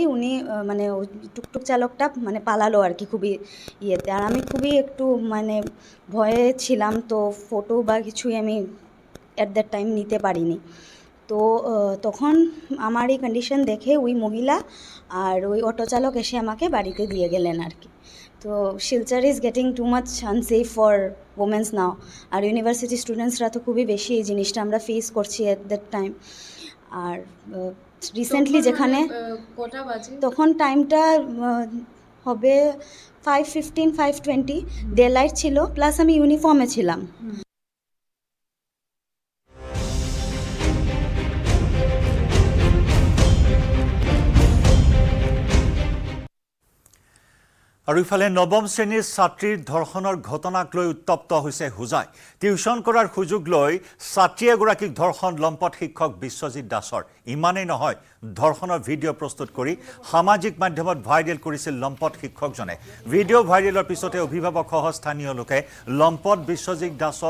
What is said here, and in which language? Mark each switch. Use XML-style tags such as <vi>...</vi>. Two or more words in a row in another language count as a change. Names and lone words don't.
<bn>উনি মানে টুকটুক চালকটা মানে পালালো আর কি খুবই ইয়েতে আর আমি খুবই একটু মানে ভয়ে ছিলাম তো ফটো বা কিছুই আমি</bn> <en>at that time</en> <bn>নিতে পারিনি তো তখন আমার এই কন্ডিশন দেখে ওই মহিলা আর ওই অটো চালক এসে আমাকে বাড়িতে দিয়ে গেলেন আর কি তো</bn> <en>Silchar is getting too much unsafe for womens now</en> <bn>আর</bn> <en>university studentsরা</en> <bn>তো খুবই বেশি এই জিনিসটা আমরা ফেস করছি</bn> <en>at that time</en> <bn>আর রিসেন্টলি যেখানে তখন টাইমটা হবে 5:15 5:20</bn> <en>day light</en> <bn>ছিল প্লাস আমি ইউনিফর্মে ছিলাম</bn> <as>আৰু ইফালে নৱম শ্ৰেণীৰ ছাত্ৰীৰ ধৰ্ষণৰ ঘটনাক লৈ উত্তপ্ত হৈছে হোজাই টিউচন কৰাৰ সুযোগ লৈ ছাত্ৰী এগৰাকীক ধৰ্ষণ লম্পট শিক্ষক বিশ্বজিৎ দাসৰ ইমানেই নহয় ধৰ্ষণৰ ভিডিঅ' প্ৰস্তুত কৰি সামাজিক মাধ্যমত ভাইৰেল কৰিছিল লম্পট শিক্ষকজনে ভিডিঅ' ভাইৰেলৰ পিছতে অভিভাৱকসহ স্থানীয় লোকে লম্পট বিশ্বজিৎ দাসক</as>